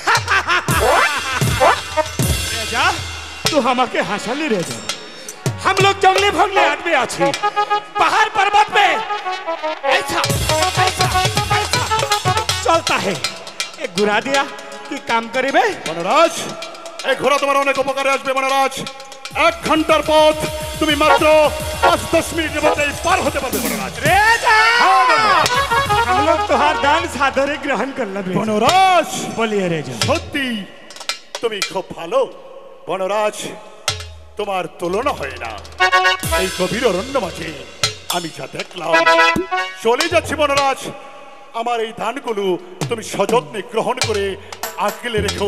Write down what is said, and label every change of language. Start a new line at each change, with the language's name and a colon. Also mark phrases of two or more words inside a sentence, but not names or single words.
Hindi: रेजा तू हमाके हंसली रेजा हम लोग जंगली भंगले आदमी आछी पहाड़ पर्वत में ऐसा ऐसा ऐसा चलता है एक गुरा दिया कि काम करिबे।
Bangla: বনরাজ, এই ঘোড়া তোমার অনেক উপকারে আসবে বনরাজ। 1 ঘন্টার পথ তুমি মাত্র 5-10 মিনিটের মধ্যে পার হতে পারবে বনরাজ।
Hindi: रेजा हम लोग तुहार दान सादरे ग्रहण कर लबे।
Bangla: বনরাজ,
Hindi: बोलिए रेजा।
Bangla: সত্যি তুমি খুব ভালো বনরাজ, তোমার তুলনা হয় না। এই গভীর অরণ্য মাঝে আমি যা দেখলাম, চলে যাচ্ছি বনরাজ। আমার এই দানগুলো তুমি সযত্নে গ্রহণ করে আগলে রেখো।